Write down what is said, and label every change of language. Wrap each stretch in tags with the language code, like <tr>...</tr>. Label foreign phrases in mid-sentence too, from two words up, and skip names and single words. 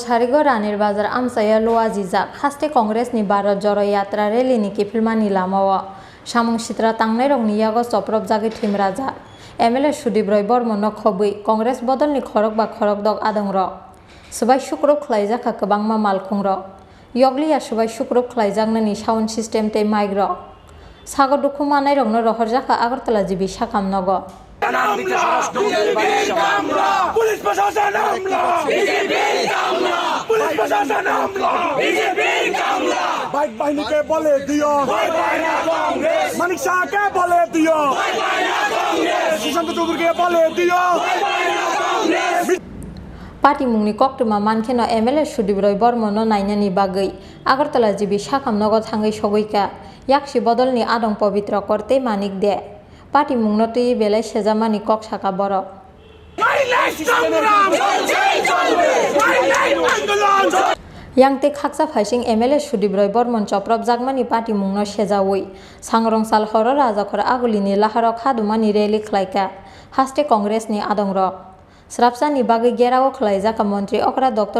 <trp>Sharigo Ranir Bazar Amsaya Loazizak Haste Congress ni Bharat Joro Yatra Rally ni Kifilmani Lamawa Shamung Shitra Tangnerong ni Yago Soprop Jagi Thimraja MLA Sudibroi Bormon no Khobui Congress Bodol ni Khorok ba Khorok Dog Adongrok Subai Shukrop Khlaijaka Kabangma Malkhungrok Yoglia Subai Shukrop Khlaijangna ni</trp> <en>sound system</en> <trp>te migrok Sago Dukhu Manai Rong no Rohorjaka Agartala Jibi Shakam Nogo</trp> <bn>পুলিশ প্রশাসন হামলা বিজেপির হামলা পুলিশ প্রশাসন হামলা বিজেপির হামলা বাইক বাহিনীকে বলে দিও ভয় পায় না কংগ্রেস মানিক শাহকে বলে দিও ভয় পায় না কংগ্রেস সুশান্ত চৌধুরীকে বলে দিও ভয় পায় না কংগ্রেস</bn> <trp>Party Mungni Koktuma Mankeno MLA Sudibroi Bormon no Nainani Bagai Agartala Jibi Shakam Nogo Thangai Shogoika Yakshi Bodol ni Adong Pavitra Korte Manik De Party Mungnoti Belai Shejamani Kok Shaka Borok Yang te khaksa phasing MLA Sudibroi Bormon Choprop Jagmani Party Mungno Shejawi Sangrong Sal Horo Rajakor Agulini Laharo Khadumani Rally Klaika Haste Congress ni Adongrok Srapsani Bagai Gerao Klaijaka Montri Okra Dr.</trp>